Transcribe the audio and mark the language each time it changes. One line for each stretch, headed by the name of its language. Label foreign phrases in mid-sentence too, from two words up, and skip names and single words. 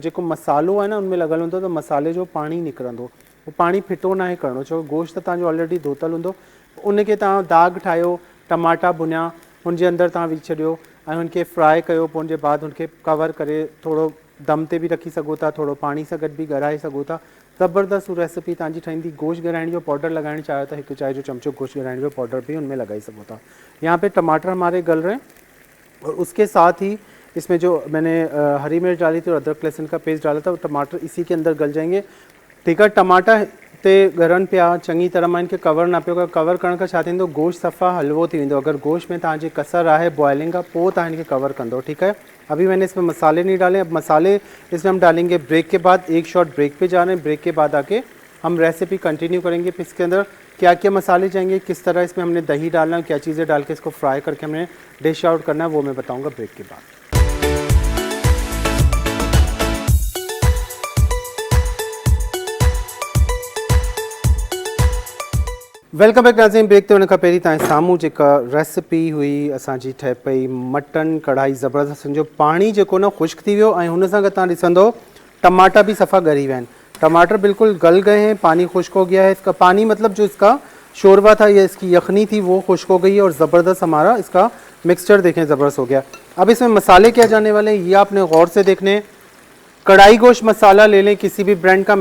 Sindhi: जेको मसालो आहे न उनमें लॻल हूंदो त मसाले जो पाणी निकिरंदो, उहो पाणी फिटो न आहे करिणो, छो गोश्त त तव्हांजो ऑलरेडी धोतल हूंदो। उनखे तव्हां दाग ठाहियो, टमाटा भुनिया, हुनजे अंदरि तव्हां विझी छॾियो ऐं हुनखे फ्राए कयो। पोइ उनजे बाद हुनखे कवर करे थोरो दम ते बि रखी सघो था, थोरो पाणी सां गॾु बि ॻराए सघो था। ज़बरदस्त रेसिपी तव्हांजी ठहींदी। गोश्त ॻराइण जो पाउडर लगाना चाहो तो 1 चाय जो चमचो गोश्त ॻराइण जो पाउडर भी उनमें लगाई सको था।
Urdu: یہاں پے ٹماٹر ہمارے گل رہے ہیں اور اس کے ساتھ ہی اس میں جو میں نے ہری مرچ ڈالی تھی اور ادرک لہسن کا پیسٹ ڈالا تھا، وہ ٹماٹر اسی کے اندر گل جائیں گے. ٹھیک ہے,
Sindhi: टमाटा ते गरन पिया चंगी तरह मैं इनके कवर ना पियो कवर करण का छा थींदो, गोश्त सफ़ा हलवो थी वेंदो। अगर गोश्त में तव्हांजे कसर आहे बॉइलिंग का, पोइ तव्हां इनके कवर कंदो।
Urdu: ٹھیک ہے، ابھی میں نے اس میں مسالے نہیں ڈالے۔ اب مسالے اس میں ہم ڈالیں گے بریک کے بعد. ایک
English: short break
Urdu: پے جا رہے ہیں، بریک کے بعد آ کے ہم
English: recipe continue
Urdu: کریں گے. پھر اس کے اندر کیا کیا مسالے جائیں گے، کس طرح اس میں ہم نے دہی ڈالنا ہے، کیا چیزیں ڈال کے اس کو فرائی کر کے ہم نے
English: dish out
Urdu: کرنا ہے، وہ میں بتاؤں گا بریک کے بعد.
English: welcome back
Urdu: ناظرین.
Sindhi: ब्रेक ते हुन खां पहिरीं तव्हांजे साम्हूं जेका रेसिपी हुई असांजी ठहे पई मटन कढ़ाई ज़बरदस्त। जो पाणी जेको न ख़ुश्क थी वियो ऐं हुन सां गॾु तव्हां ॾिसंदो टमाटा भी सफ़ा ॻरी विया आहिनि।
Urdu: ٹماٹر بالکل گل گئے ہیں، پانی خشک ہو گیا ہے۔ اس کا پانی مطلب جو اس کا شوربہ تھا یا اس کی یخنی تھی وہ خشک ہو گئی ہے اور زبردست ہمارا اس کا مکسچر دیکھیں زبردست ہو گیا. اب اس میں مسالے کیا جانے والے ہیں یہ آپ نے غور سے دیکھنے. کڑاہی گوشت مسالہ لے لیں کسی بھی برانڈ کا.